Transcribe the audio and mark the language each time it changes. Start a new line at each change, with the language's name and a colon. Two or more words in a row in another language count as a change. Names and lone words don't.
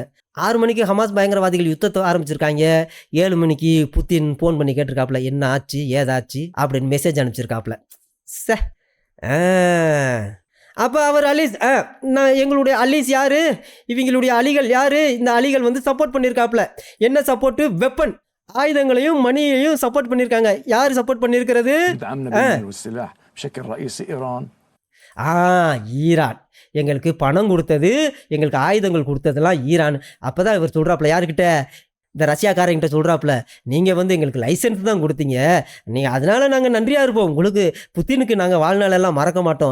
Tamil: 6 மணிக்கு ஹமாஸ் பயங்கரவாதிகள் யுத்தத்தை ஆரம்பிச்சிருக்காங்க. 7 மணிக்கு புத்தின் ஃபோன் பண்ணி கேட்டிருக்காப்புல, என்ன ஆச்சு ஏதாச்சு அப்படின்னு மெசேஜ் அனுப்பிச்சிருக்காப்புல. ச ஆ அப்போ அவர் அலீஸ் நான் எங்களுடைய அலீஸ் யார், இவங்களுடைய அலிகள் யார், இந்த அலிகள் வந்து சப்போர்ட் பண்ணியிருக்காப்புல. என்ன சப்போர்ட்டு? வெப்பன், ஆயுதங்களையும் மணியையும் சப்போர்ட் பண்ணியிருக்காங்க. யார் சப்போர்ட் பண்ணியிருக்கிறது?
Arabic: يدعمنا بالمال والسلاح بشكل رئيسي إيران.
Tamil: ஆ ஈரான் எங்களுக்கு பணம் கொடுத்தது, எங்களுக்கு ஆயுதங்கள் கொடுத்ததெல்லாம் ஈரான். அப்போ தான் இவர் சொல்கிறாப்புல, யாருக்கிட்ட? இந்த ரஷ்யாக்காரங்கிட்ட சொல்கிறாப்புல, நீங்கள் வந்து எங்களுக்கு லைசன்ஸ் தான் கொடுத்தீங்க, நீங்கள் அதனால் நாங்கள் நன்றியாக இருப்போம் உங்களுக்கு, புத்தினுக்கு நாங்கள் வாழ்நாளெல்லாம் மறக்க மாட்டோம்.